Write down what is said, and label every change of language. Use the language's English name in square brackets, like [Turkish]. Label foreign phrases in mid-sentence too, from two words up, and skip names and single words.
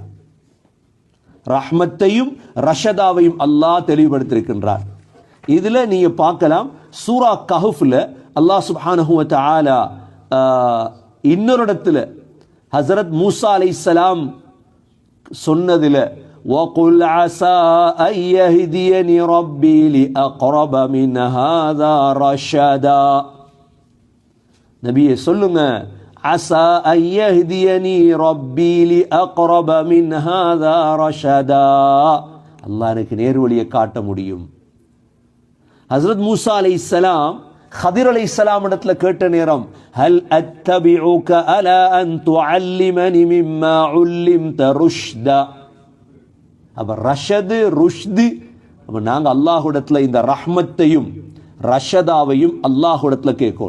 [Tamil] ரஹ்மத்தையும் ரஷதாவையும் அல்லாஹ் தெளிவுபடுத்தியிருக்கின்றார். இதுல நீங்க பார்க்கலாம், சூரா கஹ்ஃப்ல [Arabic] الله سبحانه وتعالى [Tamil] இன்னொரு இடத்துல ஹஸரத் மூசா அலைஹிஸ்ஸலாம் சொன்னதுல [Arabic] وَقُلْ عَسَىٰ أَن يَهْدِيَنِي رَبِّي لِأَقْرَبَ مِنْ هَذَا رَشَدًا. [Tamil] நபியே சொல்லுங்க, [Arabic] عَسَىٰ أَن يَهْدِيَنِي رَبِّي لِأَقْرَبَ مِنْ هَذَا رَشَدًا. [Tamil] அல்லாஹ் எனக்கு நேர்வழியை காட்ட முடியும். ஹஸரத் மூசா அலைஹிஸ்ஸலாம் ஹதிர் அலைஹிஸ்ஸலாம் இடத்துல கேட்ட நேரம், [Arabic] هل أتبعك على أن تعلمن مما علمت رشدا. [Tamil] அப்ப [Arabic] رشد رشد, [Tamil] அப்ப நாங்க அல்லாஹ்விடத்துல இந்த ரஹ்மத்தையும் ரஷதாவையும் அல்லாஹ்விடத்துல கேட்கும்.